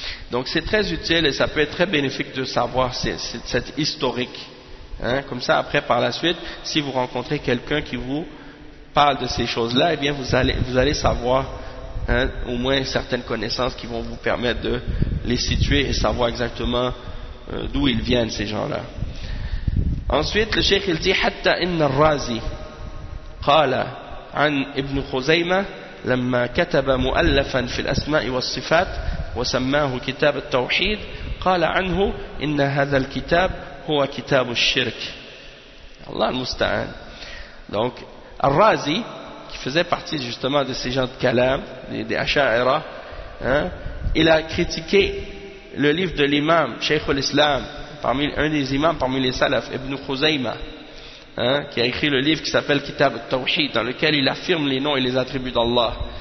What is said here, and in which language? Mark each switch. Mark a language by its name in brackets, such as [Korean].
[French] Donc c'est très utile et ça peut être très bénéfique de savoir cette historique. Hein. Comme ça, après, par la suite, si vous rencontrez quelqu'un qui vous parle de ces choses-là, eh bien vous allez savoir au moins certaines connaissances qui vont vous permettre de les situer et savoir exactement d'où ils viennent, ces gens-là. Ensuite, le cheikh, il dit, [Arabic] « Hatta inna al-Razi, qala an ibn Khuzayma, لما كتب مؤلفا في الأسماء والصفات وسماه كتاب التوحيد قال عنه إن هذا الكتاب هو كتاب الشرك. الله المستعان. [French] Donc Al-Razi, qui faisait partie justement de ces gens de Kalam, des Asha'ira, il a critiqué le livre de l'imam Cheikh al-Islam, un des imams parmi les salaf, Ibn Khuzaymah, qui a écrit le livre qui s'appelle Kitab al-Tawhid, dans lequel il affirme les noms et les attributs d'Allah.